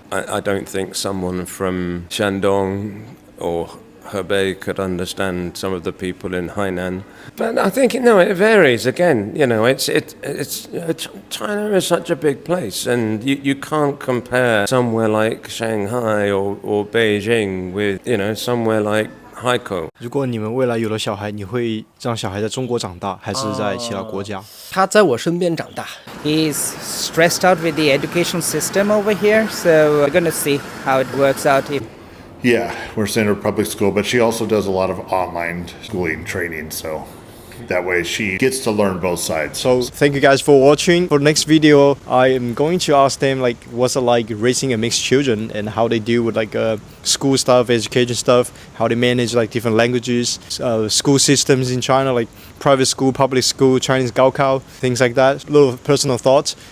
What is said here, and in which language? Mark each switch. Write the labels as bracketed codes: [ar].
[en] I don't think someone from Shandong or Hebei could understand some of the people in Hainan, but I think it varies. Again, you know, it's China is such a big place, and you can't compare somewhere like Shanghai or Beijing with, you know, somewhere like Haikou. [zh] 如果你们未来有了小孩，你会让小孩在中国长大，还是在其他国家？他在我身边长大。 [en] He's stressed out with the educational system over here, so we're going to see how it works out. Yeah, we're sending her to public school, but she also does a lot of online schooling training, so That way she gets to learn both sides. So thank you guys for watching. For the next video, I am going to ask them like what's it like raising a mixed children and how they deal with like school stuff, education stuff, how they manage like different languages, school systems in China, like private school, public school, Chinese Gaokao, things like that. A little personal thoughts.